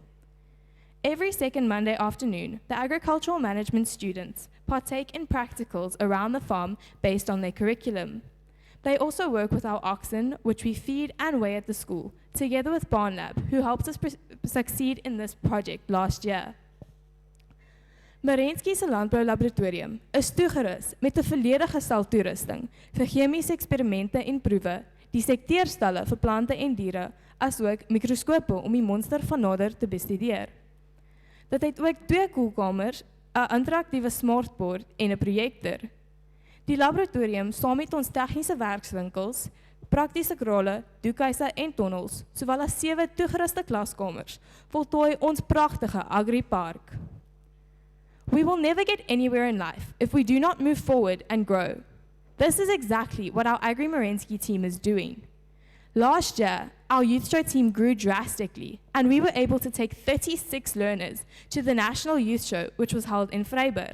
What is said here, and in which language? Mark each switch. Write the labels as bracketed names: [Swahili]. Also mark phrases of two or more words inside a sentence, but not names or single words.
[English] Every second Monday afternoon, the agricultural management students partake in practicals around the farm based on their curriculum. They also work with our oxen, which we feed and weigh at the school, together with Barn Lab, who helped us succeed in this project last year. [Afrikaans] Merensky se landboulaboratorium is toegerus met 'n volledige stel toerusting vir chemiese eksperimente en proewe, dissekteerstalle vir plante en diere, asook mikroskope om die monster van nader te bestudeer. Dit het ook 2 koelkamers, 'n interaktiewe smartboard en 'n projektor. Die laboratorium saam met ons tegniese werkswinkels, praktiese krale, doekhuise en tonnels, sowel as 7 toegeruste klaskamers, voltooi ons pragtige agripark. [English] We will never get anywhere in life if we do not move forward and grow. This is exactly what our Agri-Merensky team is doing. Last year, our youth show team grew drastically, and we were able to take 36 learners to the National Youth Show, which was held in Vryburg.